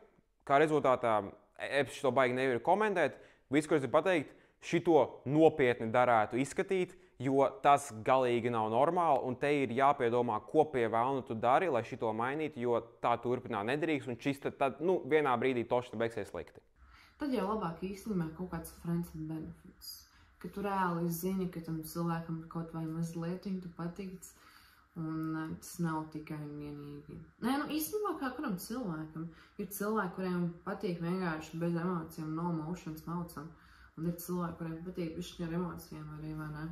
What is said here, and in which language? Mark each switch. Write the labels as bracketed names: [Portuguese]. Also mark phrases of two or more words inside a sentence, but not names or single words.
[Latvian] Kā rezultātā, es to baigi nevaru komentēt. Viss, ko es gribu pateikt, šito nopietni darētu izskatīt, jo tas galīgi nav normāli, un te ir jāpiedomā, ko pie velna tu dari, lai šito mainītu, jo tā turpināt nedrīkst, un šis tad vienā brīdī toši beigsies slikti. Tad jau labāk īstenībā kaut kāds [English] friends and benefits, [Latvian] ka tu reāli zini, ka tam cilvēkam kaut vai mazliet tu patīc, un tas nav tikai un vienīgi. Nē, īstenībā kā kuram cilvēkam. Ir cilvēki, kuriem patīk vienkārši bez emocijām, [English] no emotions [Latvian] maucam. Un ir cilvēki, kuriem patīk bišķiņa ar emocijām arī, vai ne?